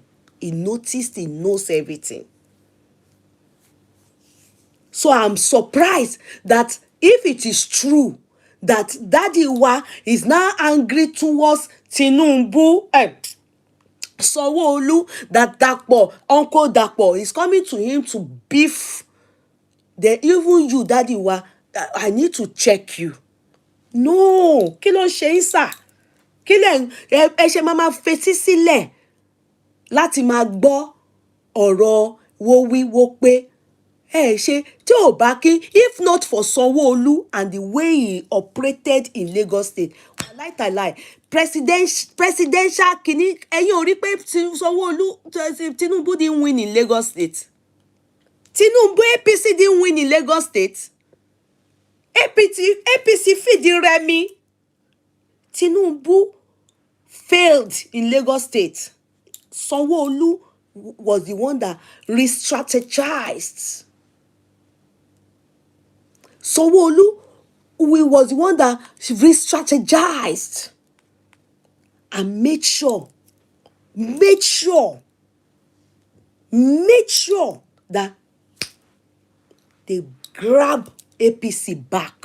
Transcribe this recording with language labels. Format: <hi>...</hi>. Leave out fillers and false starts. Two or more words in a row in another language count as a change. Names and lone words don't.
<en>He noticed, he knows everything. So I'm surprised that if it is true that Daddy Wa is now angry towards Tinubu, Sanwo-Olu, that Dapo, Uncle Dapo is coming to him to beef, then even you, Daddy Wa, I need to check you. No,</en> <yo>kí ló ń ṣe yín sà? Kí lẹ ẹ ṣe máa fetí sílẹ̀ láti máa gbọ́ ọ̀rọ̀ wo wí wo pé ṣe tí ò bá kí,</yo> <en>if not for Sanwo-Olu and the way he operated in Lagos State, lie. Presidential</en> <yo>kìíní ẹ̀yin ò rí pé</yo> <en>Tinubu didn't win in Lagos State. Tinubu APC didn't win in Lagos State.</en> <yo>APC fìdí rẹmi.</yo> <en>Tinubu failed in Lagos State. Sanwo-Olu was the one that re-strategized. Sanwo-Olu was the one that re-strategized and made sure that they grab APC back.</en>